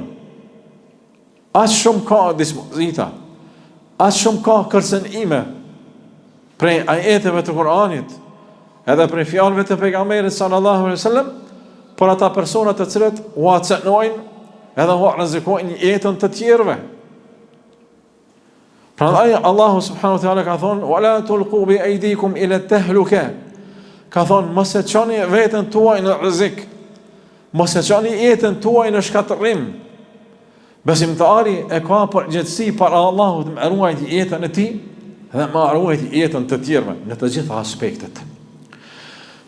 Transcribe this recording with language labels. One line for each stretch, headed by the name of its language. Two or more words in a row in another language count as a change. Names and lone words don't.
Albanian: Aq shumë ka dispozita, aq shumë ka kërcënime prej ajeteve të Kuranit, edhe prej fjalëve të pejgamberit
Arabic: صلى الله عليه وسلم,
Albanian: për ata persona të cilët u acenojnë edhe u rrezikojnë jetën të tjerëve. Prandaj Allahu
Arabic: سبحانه وتعالى
Albanian: ka thonë
Arabic: ولا تلقوا بأيديكم إلى التهلكة.
Albanian: Ka thonë mos e çoni veten tuaj në rrezik. Mos e çoni jetën tuaj në shkatërrim. Besimtari e ka përgjegjësi para Allahut me ruajtje jetën e tij dhe me ruajtje jetën të tjerëve në të gjitha aspektet.